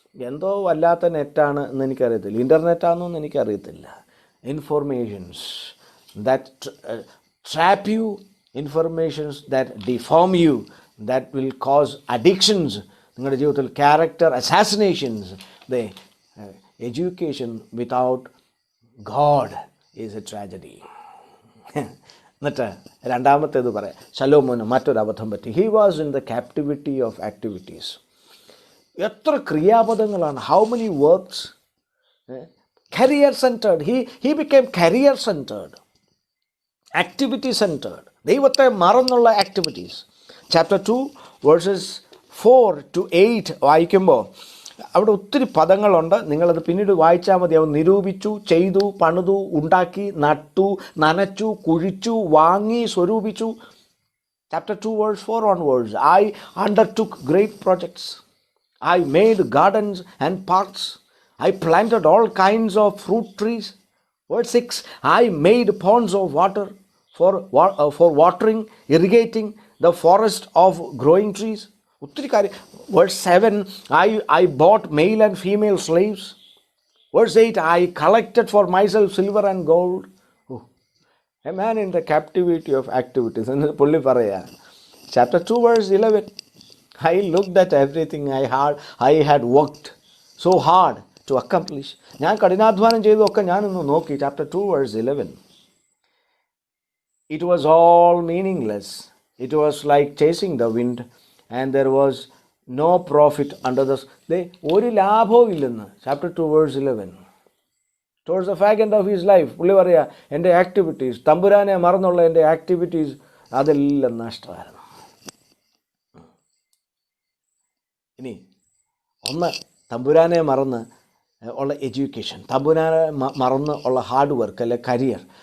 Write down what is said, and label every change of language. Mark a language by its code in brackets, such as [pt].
[ml] എന്തോ വല്ലാത്ത നെറ്റാണ് എന്ന് എനിക്കറിയത്തില്ല, ഇൻ്റർനെറ്റാണെന്നൊന്നും എനിക്കറിയത്തില്ല. [en] informations that trap you, informations that deform you, that will cause addictions, [ml] നിങ്ങളുടെ ജീവിതത്തിൽ [en] character assassinations. The education without God is a tragedy. [ml] എന്നിട്ട് രണ്ടാമത്തേത് പറയാം. ശലോമോന് മറ്റൊരു അബദ്ധം പറ്റി. [en] He was in the captivity of activities. [ml] എത്ര ക്രിയാപദങ്ങളാണ്! [en] How many works? Career centered. He became career centered, activity centered. [ml] ദൈവത്തെ മറന്നുള്ള ആക്ടിവിറ്റീസ്. ചാപ്റ്റർ 2:4-8 വായിക്കുമ്പോൾ അവിടെ ഒത്തിരി പദങ്ങളുണ്ട്. നിങ്ങളത് പിന്നീട് വായിച്ചാൽ മതി. അവൻ നിരൂപിച്ചു, ചെയ്തു, പണിതു, ഉണ്ടാക്കി, നട്ടു, നനച്ചു, കുഴിച്ചു, വാങ്ങി, സ്വരൂപിച്ചു. [en] Chapter 2:4 onwards, I undertook great projects. I made gardens and parks. I planted all kinds of fruit trees. Verse 6, I made ponds of water for watering, irrigating the forest of growing trees. [ml] ഒത്തിരി കാര്യം. [en] Verse 7, I bought male and female slaves. Verse 8, I collected for myself silver and gold. A man in the captivity of activities. [ml] എന്ന് പുള്ളി പറയാ. [en] Chapter 2:11, I looked at everything I had worked so hard to accomplish. [ml] ഞാൻ കഠിനാധ്വാനം ചെയ്തതൊക്കെ ഞാനൊന്ന് നോക്കി. [en] Chapter 2:11. It was all meaningless. It was like chasing the wind, and there was no profit under the [ml] ഒരു ലാഭവും ഇല്ലെന്ന്. [en] Chapter 2:11. Towards the fag end of his life, [ml] പുള്ളി പറയാ, എൻ്റെ ആക്ടിവിറ്റീസ്, തമ്പുരാനെ മറന്നുള്ള എൻ്റെ ആക്ടിവിറ്റീസ് അതെല്ലാം നഷ്ടമായിരുന്നു. ഇനി ഒന്ന്, തമ്പുരാനെ മറന്ന് ഉള്ള എഡ്യൂക്കേഷൻ, തമ്പുരാനെ മറന്ന് ഉള്ള ഹാർഡ് വർക്ക് അല്ലെ കരിയർ.